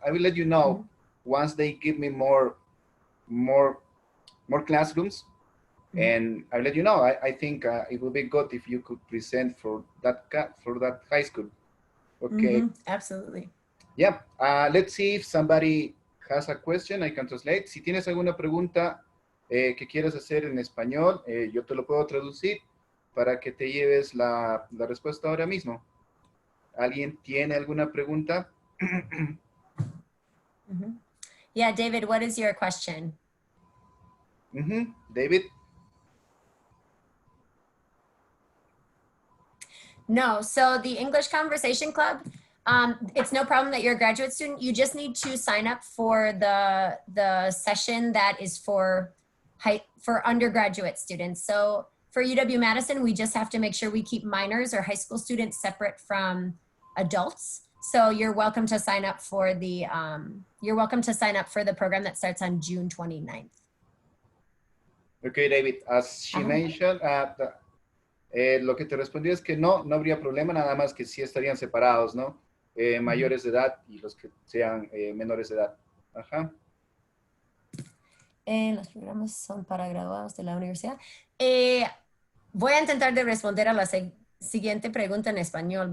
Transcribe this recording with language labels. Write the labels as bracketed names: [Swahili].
[English] I will let you know once they give me more classrooms. And I'll let you know. I think it would be good if you could present for that high school. Okay. Absolutely. Yeah. Let's see if somebody has a question. I can translate. [Spanish] Si tienes alguna pregunta que quieras hacer en español, yo te lo puedo traducir para que te lleves la respuesta ahora mismo. ¿Alguien tiene alguna pregunta? [English] Yeah, David, what is your question? David? No, so the English Conversation Club, it's no problem that you're a graduate student. You just need to sign up for the session that is for undergraduate students. So for UW-Madison, we just have to make sure we keep minors or high school students separate from adults. So you're welcome to sign up for the program that starts on June 29th. Okay, David, as she mentioned, [Spanish] lo que te respondió es que no habría problema, nada más que sí estarían separados, ¿no? Mayores de edad y los que sean menores de edad. Ajá. Los programas son para graduados de la universidad. Voy a intentar de responder a la siguiente pregunta en español.